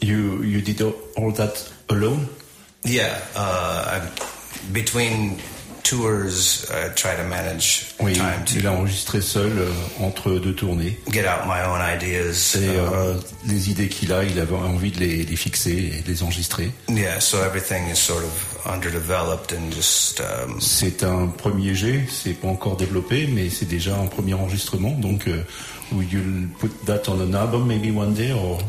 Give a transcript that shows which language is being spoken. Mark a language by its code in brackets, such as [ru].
[en] You did all that alone? Yeah. Between tours, I try to manage [fr] oui, [en] time to... [fr] Il a enregistré seul entre deux tournées. [en] Get out my own ideas. [fr] C'est les idées qu'il a, il avait envie de les fixer et de les enregistrer. [en] Yeah, so everything is sort of underdeveloped and just... [fr] C'est un premier jet, c'est pas encore développé, mais c'est déjà un premier enregistrement, donc... [en] Will you put that on an album maybe one day or...